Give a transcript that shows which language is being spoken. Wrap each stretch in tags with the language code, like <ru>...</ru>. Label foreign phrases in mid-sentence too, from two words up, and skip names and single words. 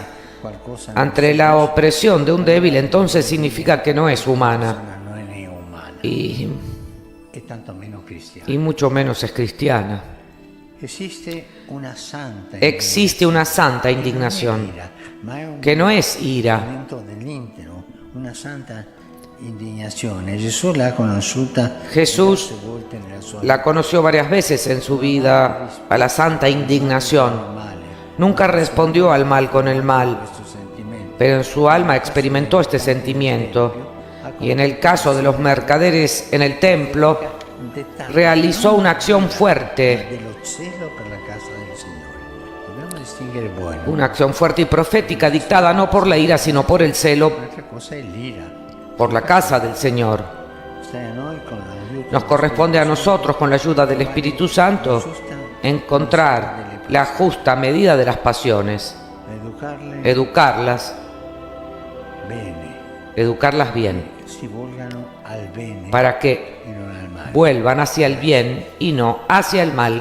<it>qualcosa</it> <es>ante la opresión de un débil, entonces significa que no es humana</es> <it>non è né umana</it> <es>y</es> <it>e tanto meno cristiana.</it> <es>mucho menos es cristiana. Existe una santa indignación,</es> <it>ma è un</it> <es>que no es ira,</es> <it>momento dell'intero, una santa indignazione. Gesù l'ha conosciuta</it> <es>Jesús</es> <it>diverse volte nella sua</it> <es>la conoció varias veces en su vida a la santa indignación.</es> <it>male,</it> <es>Nunca respondió al mal con el mal,</es> <it>questo sentimento.</it> <es>pero en su alma experimentó este sentimiento. Y en el caso de los mercaderes en el templo, realizó una acción fuerte,</es> <it>dello zelo per la casa del Signore. Dobbiamo distinguere il buono.</it> <es>una acción fuerte y profética dictada no por la ira, sino por el celo,</es> <it>Un'altra cosa è l'ira.</it> <es>por la casa del Señor.</es> <it>Stai a noi con l'aiuto</it> <es>Nos corresponde a nosotros, con la ayuda del Espíritu Santo, encontrar la justa medida de las pasiones. educarlas bien, para que vuelvan hacia el bien y no hacia el mal.</es>